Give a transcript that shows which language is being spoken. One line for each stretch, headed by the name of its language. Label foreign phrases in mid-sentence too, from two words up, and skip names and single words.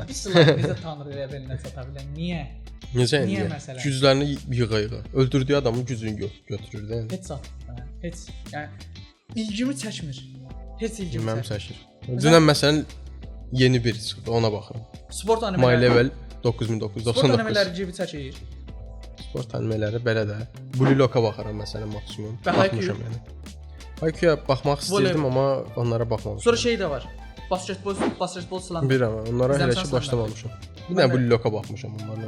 Azerbaijani: Bir slime bizə tanrı levelinə çata bilər. Niyə? Necə niyə məsələn? Güclərini yığa-yığa. Öldürdüyü adamın gücünü götürür də. Heç zat. Heç. Yəni ilgimi çəkmir. Heç ilgimi çəkmir. Dünən məsələn yeni bir çıxdı, ona baxıram. Sport animeləri. My Level 9999. Sport animeləri gibi çəkir. Sport animeləri belə də. Blue Lock'a baxaram məsələn maksimum. Baxmışam yəni. Haikyu'ya baxmaq istəyirdim amma onlara baxmamışam. Sonra şey də var. Basketbol slam. Bilirəm, onlara hələ ki başlamamışam. Bir dənə Blue Lock'a baxmışam onlardan.